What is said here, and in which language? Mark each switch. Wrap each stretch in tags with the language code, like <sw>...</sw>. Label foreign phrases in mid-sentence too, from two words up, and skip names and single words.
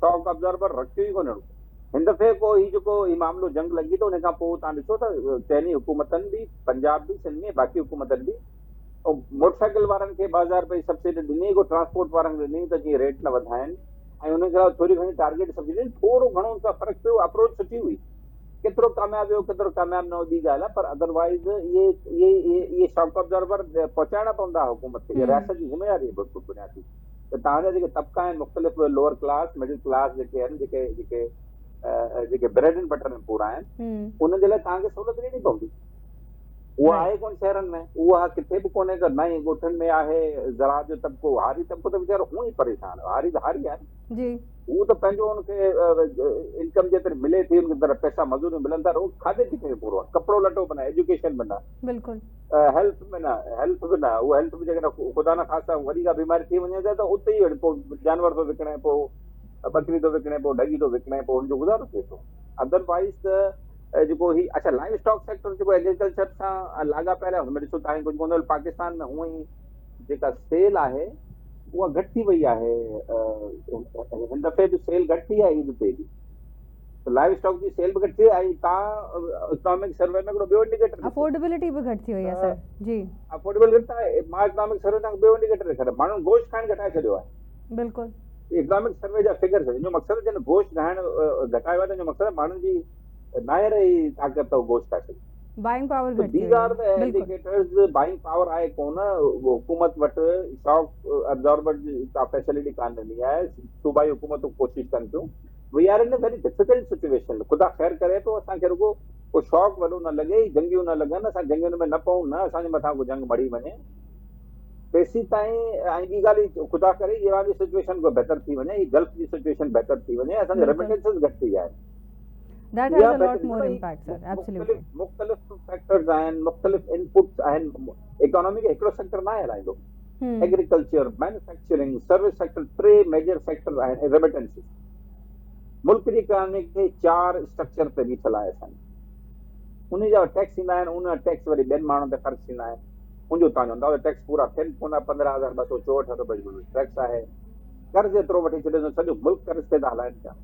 <en>shock absorber</en> <sd>रखियो ई कोन्हे हिन दफ़े को हीउ जेको हीउ मामिलो जंग लॻी त उन खां पोइ तव्हां ॾिसो त चइनी हुकूमतनि बि पंजाब बि सिंध में बाक़ी हुकूमतनि बि मोटरसाइकिल वारनि खे 2,000 रुपए सब्सिडी ॾिनी को ट्रांसपोर्ट वारनि खे ॾिनी त जीअं रेट न वधाइनि ऐं उनखे थोरी घणी</sd> <en>target subsidy</en> <sd>ॾिनी थोरो घणो उनखां फ़र्क़ु पियो अप्रोच सुठी हुई केतिरो कामयाबु हो केतिरो कामयाबु न हो ॿी ॻाल्हि आहे पर अदरवाइज़ इहे</sd> <en>shock absorber</en> <sd>पहुचाइणा पवंदा हुकूमत खे रियासत जी ज़िम्मेदारी आहे बिल्कुलु बुनियादी त तव्हांजा जेके तबिका आहिनि मुख़्तलिफ़</sd> <en>lower class middle class</en> <sd>जेके आहिनि जेके</sd> <en>bread and butter</en> <sd>में पूरा आहिनि उनजे लाइ तव्हांखे सहूलियत ॾियणी पवंदी उहा आहे कोन शहरनि में उहा किथे बि कोन्हे त नई ॻोठनि में आहे ज़राअत जो तबिको हारी तबिको त वीचारो हूअं ई परेशान हारी त हारी आहे हू त पंहिंजो हुनखे इनकम जेतिरी मिले थी उनखे तरह पैसा मज़ूरियूं मिलनि था उहो खाधे पीते में पूरो आहे कपिड़ो लटो बि न एजुकेशन बि न हेल्थ में न हेल्थ बि न उहा हेल्थ बि जेकॾहिं ख़ुदा न ख़ासा वॾी का बीमारी थी वञे त उते ई पोइ जानवर थो विकिणे पोइ बकरी थो विकिणे पोइ ढगी थो विकिणे पोइ हुनजो गुज़ारो थिए थो अदरवाइज़ त जेको ही अच्छा</sd> <en>live stock sector</en> <sd>जेको एग्रीकल्चर सां लाॻापियल आहे हुनमें ॾिसो तव्हांखे कुझु कोन्हे पाकिस्तान में हूअं ई जेका सेल आहे उहा घटि थी वई आहे हिन दफ़े बि सेल घटि थी आहे ईद ते बि</sd> <en>live stock</en> <sd>जी सेल बि घटि थी आहे ऐं तव्हां</sd> <en>economic survey</en> <sd>में हिकिड़ो ॿियो इंडिकेटर अफोर्डेबिलिटी बि घटि थी वई आहे सर जी अफोर्डेबल घटि आहे मां</sd> <en>economic survey</en> <sd>तव्हांखे ॿियो इंडिकेटर ॾेखारियो माण्हुनि गोश्त खाइण घटाए छॾियो आहे बिल्कुलु</sd> <en>economic survey</en> <sd>जा फिगर्स जो मक़सदु जन गोश्त खाइण घटायो आहे त जो मक़सदु माण्हुनि जी न रही ताक़त गोश्त खाए सघे।</sd> <en>buying power So</en> <sd>घटि थी</sd> <en>these</en> <sd>वई</sd> <en>are the</en> <sd>आहे, बिल्कुलु</sd> <en>indicators buying power</en> <sd>आहे कोन हुकूमत वटि</sd> <en>shock absorber</en> <sd>का फैसिलिटी कान ॾिनी आहे सूबाई हुकूमतूं कोशिशि कनि थियूं</sd> <en>we are in a very difficult situation</en> <sd>ख़ुदा ख़ैर करे तो असांखे रुगो को शॉक वॾो न लॻे जंगियूं न लॻनि असां जंगियुनि में न पऊं न असांजे मथां को जंग मड़ी वञे तेसी ताईं ऐं ॿी ॻाल्हि ख़ुदा करे ईरान जी सिचुएशन को बहितर थी वञे ही गल्फ जी सिचुएशन बहितर थी वञे असांजे बिल्कुलु। रेमिटेंसेस घटि थी आहिनि</sd> <en>that has a lot more impact sir absolutely</en> <sd>मुख़्तलिफ़ फैक्टर्स आहिनि मुख़्तलिफ़ इनपुट्स आहिनि इकोनॉमी खे हिकिड़ो सेक्टर न हलाईंदो</sd> <en>agriculture manufacturing service sector</en> <sd>3</sd> <en>major sector</en> <sd>आहिनि रेमिटेंसेस मुल्क जी इकोनॉमी खे 4 स्ट्रक्चर ते बीठल आहे असांजी उन जा टैक्स ईंदा आहिनि उन टैक्स वरी ॿियनि माण्हुनि ते ख़र्च थींदा आहिनि मुंहिंजो तव्हांजो अंदाज़ो टैक्स पूरा थियनि कोन 15,264 रुपए जो टैक्स आहे कर्ज़ एतिरो वठी छॾियो सॼो मुल्क कर्ज़ ते था हलाइनि पिया</sd>